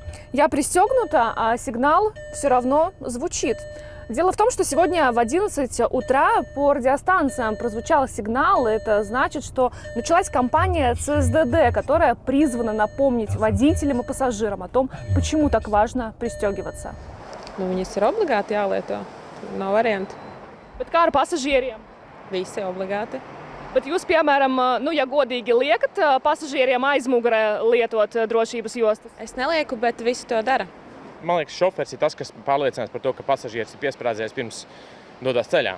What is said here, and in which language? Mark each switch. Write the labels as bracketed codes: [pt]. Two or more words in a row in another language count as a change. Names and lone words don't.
[ru] Я пристегнута, а сигнал все равно звучит. Дело в том, что сегодня в 11 утра по радиостанциям прозвучал сигнал. Это значит, что началась кампания ЦСДД, которая призвана напомнить водителям и пассажирам о том, почему так важно пристегиваться. [lv] Viņas ir obligāti jālieto. Nav variantu. Bet kā ar pasažieriem? Visi obligāti. Bet jūs, piemēram, ja godīgi liekat pasažieriem aizmugurē lietot drošības jostas? Es nelieku, bet visi to dara. Man liekas, šoferis ir tas, kas pārliecinās par to, ka pasažieris ir piesprādzējis pirms dodas ceļā.